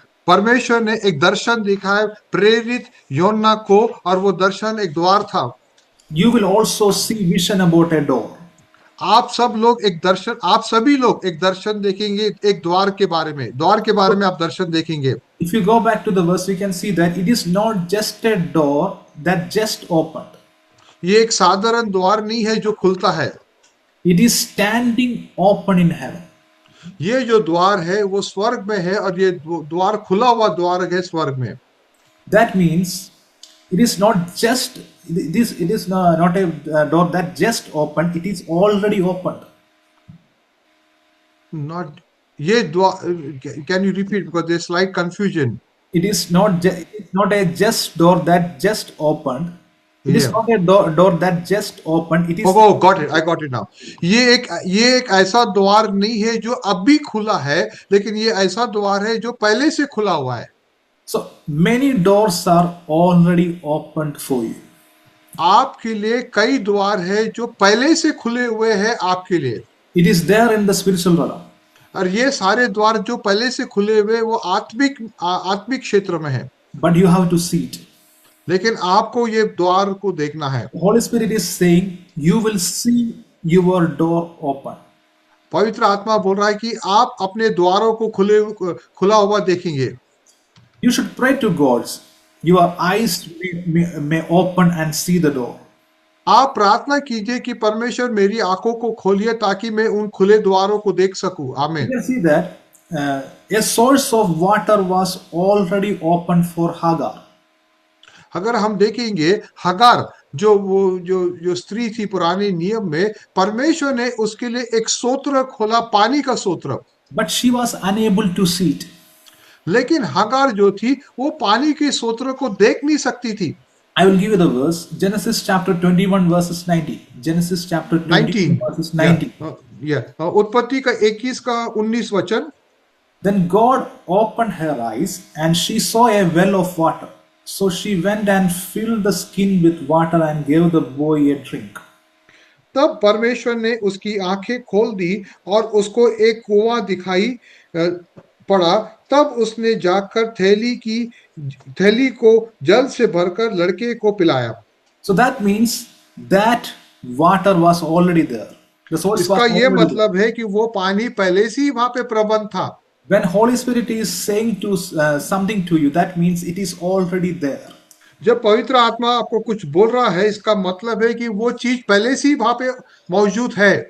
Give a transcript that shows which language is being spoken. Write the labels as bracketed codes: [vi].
[hi] परमेश्वर ने एक दर्शन दिखाया प्रेरित योना को, और वो दर्शन एक द्वार था. [en] You will also see vision about a door. [hi] आप सभी लोग एक दर्शन देखेंगे एक द्वार के बारे में. द्वार के बारे में आप दर्शन देखेंगे. [en] If you go back to the verse, we can see that it is not just a door that just opened. [hi] ये एक साधारण द्वार नहीं है जो खुलता है. [en] It is standing open in heaven. [hi] ये जो द्वार है वो स्वर्ग में है, और ये द्वार खुला हुआ द्वार है स्वर्ग में. [en] That means it is not just this. It is not a door that just opened. It is already opened. Not [hi] ये द्वार. [en] Can you repeat, because there's slight confusion. It is not a just door that just opened. It is Yeah. not a door that just opened. It is Oh, got it. I got it now. [hi] ये एक ऐसा द्वार नहीं है जो अभी खुला है, लेकिन ये ऐसा द्वार है जो पहले से खुला हुआ है. [en] so many doors are already opened for you. [hi] आपके लिए कई द्वार है जो पहले से खुले हुए हैं आपके लिए. [en] It is there in the spiritual realm. [hi] और ये सारे द्वार जो पहले से खुले हुए वो आत्मिक क्षेत्र में है. [en] But you have to see it. [hi] लेकिन आपको ये द्वार को देखना है. [en] The Holy Spirit is saying you will see your door open. [hi] पवित्र आत्मा बोल रहा है कि आप अपने द्वारों को खुला हुआ देखेंगे. [en] You should pray to God. Your eyes may open and see the door. [hi] आप प्रार्थना कीजिए कि परमेश्वर मेरी आंखों को खोलिए ताकि मैं उन खुले द्वारों को देख सकूं. [en] You [hi] आमीन. [en] can see that a source of water was already open for Hagar. [hi] अगर हम देखेंगे हगार जो स्त्री थी पुराने नियम में, परमेश्वर ने उसके लिए एक सोत्र खोला, पानी का सोत्र. [en] But she was unable to see it. [hi] लेकिन हगार जो थी वो पानी के सोत्र को देख नहीं सकती थी. [en] I will give you the verse. Genesis chapter 21 verses 90. Genesis chapter 21 verses 90. [hi] उत्पत्ति का 21 का 19 वचन. [en] Then God opened her eyes and she saw a well of water. So she went and filled the skin with water and gave the boy a drink. [hi] तब परमेश्वर ने उसकी आंखें खोल दी और उसको एक कुआं दिखाई पड़ा. तब उसने जाकर थैली को जल से भरकर लड़के को पिलाया. [en] So that means that water was already there. The source was [hi] इसका ये [en] already there. [hi] मतलब है कि वो पानी पहले से ही वहां पे प्रबंध था। [en] When Holy Spirit is saying to something to you, that means it is already there. [hi] जब पवित्र आत्मा आपको कुछ बोल रहा है, इसका मतलब है कि वो चीज पहले से ही वहां पे मौजूद है।